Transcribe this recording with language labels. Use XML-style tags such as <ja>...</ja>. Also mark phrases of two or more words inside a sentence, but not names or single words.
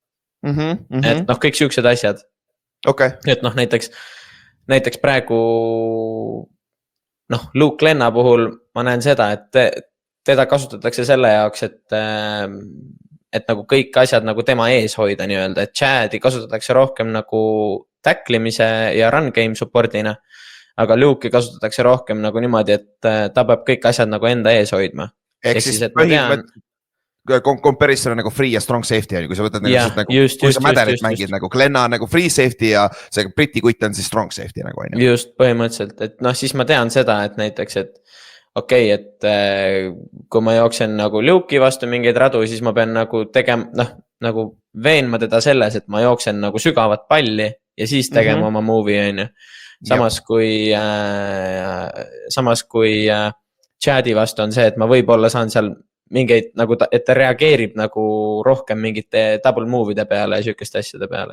<et>Et noh, kõik siuksed asjad. Et noh, näiteks praegu noh, Luke Lenna puhul ma näen seda, et teda kasutatakse selle jaoks, et nagu kõik asjad nagu tema ees hoida nii-öelda, et Chad'i kasutatakse rohkem nagu tacklimise ja</et> <en>run game support'ina,</en> <et>aga Luke'i kasutatakse rohkem nagu niimoodi, et ta peab kõik asjad nagu enda ees hoidma. Ehk siis comparison nagu free ja</et> <en>strong safety,</en> <et>kui sa võtad kui sa mäderit mängid nagu Glenna nagu</et> <en>free safety</en> <et>ja see Briti kutt on siis</et> <en>strong safety</en> <et>nagu. Just, põhimõtteliselt, et noh, siis ma tean seda, et näiteks, et okei, et kui ma jooksen nagu Luke'i vastu mingeid radu, siis ma pean nagu tegema, noh, nagu veenma teda selles, et ma jooksen nagu sügavat palli ja siis tegema oma movie, on ju. Samas kui Chad'i vastu on see, et ma võib-olla saan seal mingeid, nagu et ta reageerib nagu rohkem mingite</et> <en>double move'ide</en> <et>peale ja sükeste asjade peale.</et>